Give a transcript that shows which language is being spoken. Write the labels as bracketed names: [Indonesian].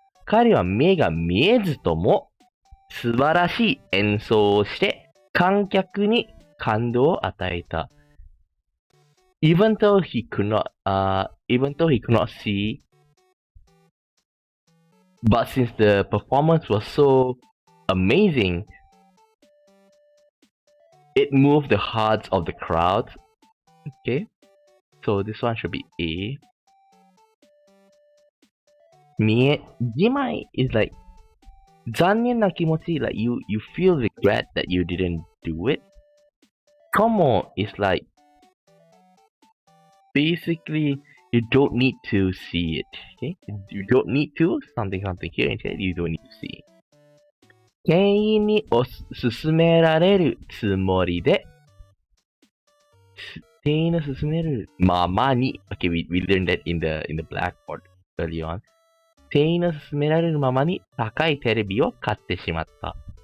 [Japanese] 彼は目が見えずとも素晴らしい演奏をして観客に感動を与えた。 [English] Even though he could not see, but since the performance was so amazing, it moved the hearts of the crowd. Okay, so this one should be A. じまい is like [Japanese] 残念な気持ち [English] like you feel regret that you didn't do it. Tomo is like basically you don't need to see it. Okay, you don't need to something here instead you don't need to see. [Japanese] 店員に勧められるつもりで店員の勧めるままに [English] Okay, we learned that in the blackboard early on. [Japanese] 店員の勧められるままに高いテレビを買ってしまった。